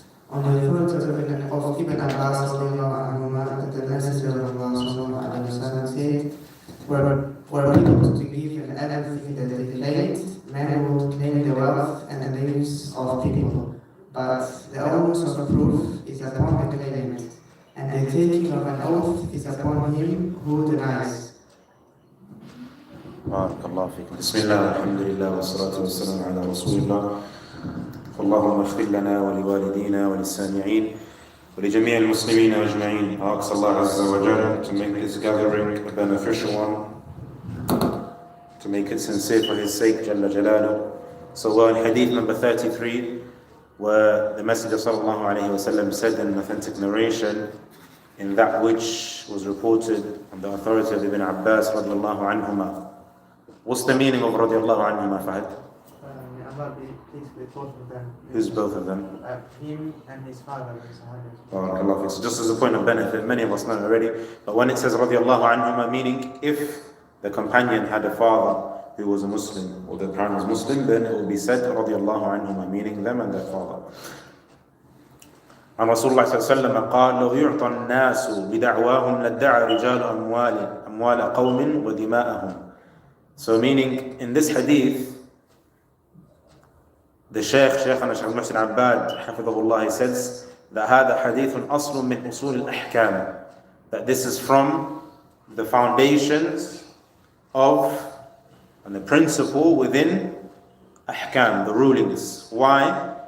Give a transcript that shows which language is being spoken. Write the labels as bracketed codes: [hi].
[en] On the reference of Ibn Abbas that the Messenger of Allah sallallahu alaihi wasallam said, were people to give and everything that they claimed, men would claim the wealth and the names of people. But the onus of proof is upon the claimant, and the taking of an oath is upon him who denies. [ar] بارك الله فيكم. بسم الله والحمد لله والصلاة والسلام على رسول الله. اللهم اغفر لنا ولوالدينا وللسامعين ولجميع المسلمين أجمعين. [en] I ask Allah Azza wa Jalla to make this gathering a beneficial one, to make it sincere for His sake, Jalla Jalaluh. So we're in Hadith number 33, where the Messenger sallallahu alaihi wasallam said in an authentic narration, in that which was reported on the authority of Ibn Abbas radiallahu anhuma. What's the meaning of radiallahu anhuma, Fahad? Allah be pleased with both of them. Who's both of them? Him and his father. So just as a point of benefit, many of us know already, but when it says radiallahu anhuma, meaning if the companion had a father who was a Muslim, or the parent was Muslim, then it will be said radiallahu anhuma, meaning them and their father. [ar] And Rasulullah sallallahu قال لو يعطى الناس بدعواهم لادعى رجال أموال قوم ودماءهم. [en] So meaning in this hadith, the Shaykhana Shaykh Muhsin Abbad حفظه he says that [ar] هذا حديث أصل من أصول الأحكام, [en] that this is from the foundations of and the principle within ahkam, the rulings. Why?